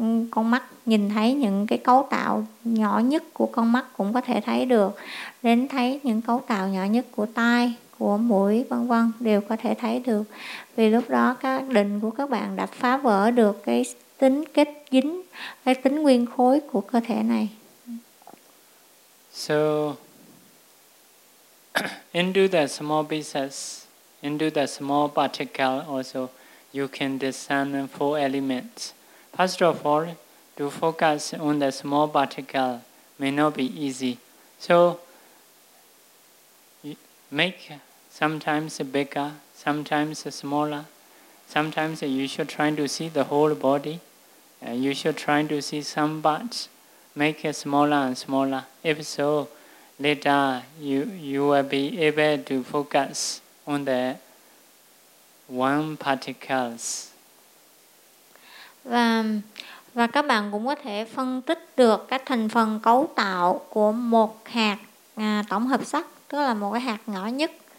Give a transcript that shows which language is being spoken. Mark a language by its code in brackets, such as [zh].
[vi] con mắt nhìn thấy những cái cấu tạo nhỏ nhất của con mắt cũng có thể thấy được, đến thấy những cấu tạo nhỏ nhất của tai, của mũi, vân vân, đều có thể thấy được. Vì lúc đó các định của các bạn đã phá vỡ được cái tính kết dính, cái tính nguyên khối của cơ thể này. [en] So, into the small pieces, into the small particle also, you can discern four elements. First of all, to focus on the small particle may not be easy. So, make sometimes bigger, sometimes smaller. Sometimes you should try to see the whole body. You should try to see some parts. Make it smaller and smaller. If so, later you will be able to focus on the one particles. [vi] Và các bạn cũng có thể phân tích được các thành phần cấu tạo của một hạt tổng hợp sắc, tức là một cái hạt nhỏ nhất,